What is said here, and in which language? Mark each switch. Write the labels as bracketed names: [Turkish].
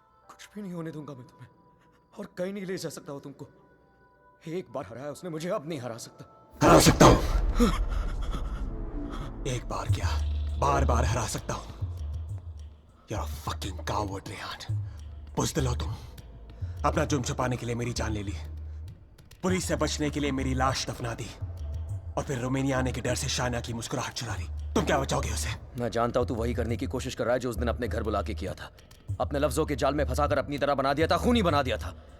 [Hindi] कुछ भी नहीं होने दूंगा मैं तुम्हें, और कहीं नहीं ले जा सकता हूँ तुमको. एक बार हराया उसने मुझे, अब नहीं हरा सकता. हरा सकता हूँ. एक बार क्या, बार बार हरा सकता हूँ. [English] You're a fucking coward, Rehan. [Hindi] बुज़दिल हो तुम. अपना जुर्म छुपाने के लिए मेरी जान ले ली, पुलिस से बचने के लिए मेरी लाश दफना दी, और फिर रोमानिया आने के डर से शाइना की मुस्कुराहट चुरा ली. तुम क्या बचाओगे उसे? मैं जानता हूँ तू वही करने की कोशिश कर रहा है जो उस दिन अपने घर बुला के किया था. अपने लफ्जों के जाल में फंसाकर अपनी तरह बना दिया था, खूनी बना दिया था.